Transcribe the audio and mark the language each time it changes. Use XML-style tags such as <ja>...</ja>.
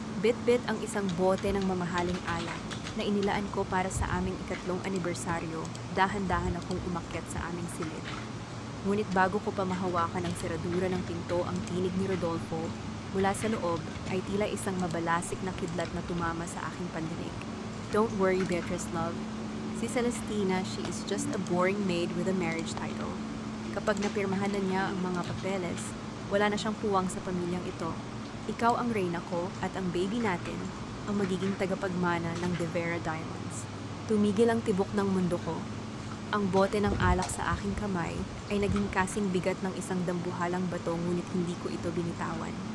<tl>Bit-bit ang isang bote ng mamahaling alak na inilaan ko para sa aming 3 anibersaryo, dahan-dahan akong umakyat sa aming silid. Ngunit bago ko pa mahawakan ang seradura ng pinto ang tinig ni Rodolfo, mula sa loob ay tila isang mabalasik na kidlat na tumama sa aking pandinig.</tl> <en>Don't worry, Beatrice love. Si Celestina, she is just a boring maid with a marriage title.</en> <tl>Kapag napirmahan na niya ang mga papeles, wala na siyang puwang sa pamilyang ito. Ikaw ang reyna ko at ang baby natin ang magiging tagapagmana ng De Vera Diamonds. Tumigil ang tibok ng mundo ko. Ang bote ng alak sa aking kamay ay naging kasing bigat ng isang dambuhalang bato ngunit hindi ko ito binitawan.</tl>